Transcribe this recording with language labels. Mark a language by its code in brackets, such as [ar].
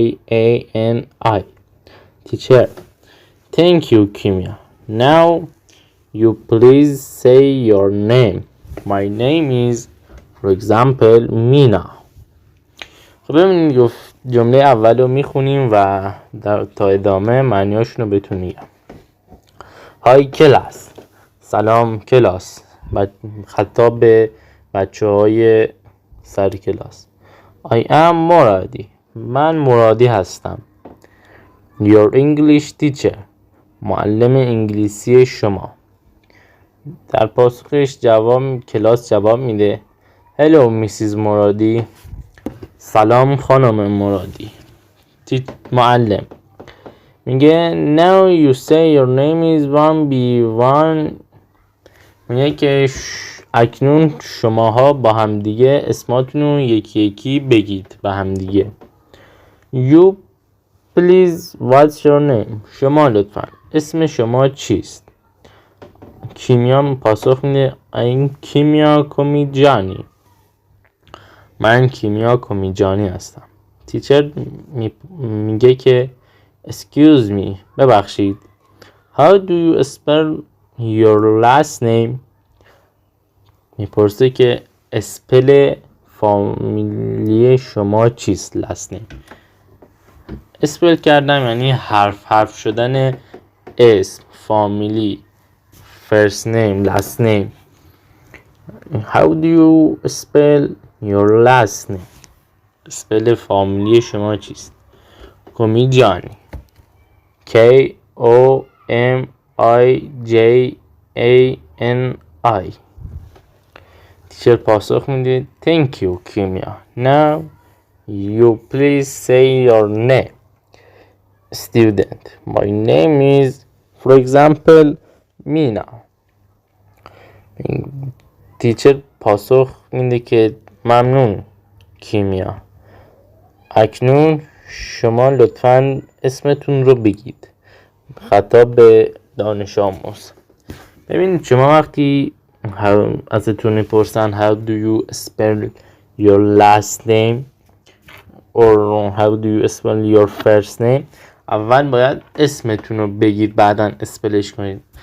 [en] Komijani. Teacher: Thank you Kimia. Now you please say your name. My name is for example Mina. [fa] خب ببینید جمله اول رو میخونیم و تا ادامه معنیاشون رو بهتون میگم. های کلاس، سلام کلاس، خطاب به بچه های سر کلاس. [en] I am [fa] مرادی، من مرادی هستم. [en] Your English teacher، [fa] معلم انگلیسی شما. در پاسخش کلاس جواب میده [en] Hello Mrs. [fa] مرادی، سلام خانم مرادی. معلم میگه [en] Now you say your name is 1B1. [fa] میگه که اکنون شماها با همدیگه اسماتون رو یکی یکی بگید به همدیگه. [en] You please what's your name؟ [fa] شما لطفا اسم شما چیست؟ کیمیا پاسخ میده I'm کیمیا کومیجانی، من کیمیا کومیجانی هستم. تیچر میگه که [en] excuse me، [fa] ببخشید. [en] How do you spell your last name؟ [fa] میپرسه که اسپل فامیلی شما چیست؟ [en] last name. [fa] اسپل کردن یعنی حرف شدن اسم، فامیلی، first name، last name. [en] How do you spell your last name؟ [fa] اسپل فامیلی شما چیست؟ [en] کومیجانی، K O M I J A N I. [fa] تیچر پاسخ میده [en] Thank you [fa] کیمیا. [en] Now you please say your name. Student, my name is for example مینا. [fa] تیچر پاسخ میده که ممنون کیمیا. اکنون شما لطفاً اسمتون رو بگید. خطاب به دانش آموز. ببینید شما وقتی ازتون میپرسن [en] how do you spell your last name or how do you spell your first name، [fa] اول باید اسمتون رو بگید بعدا اسپلش کنید.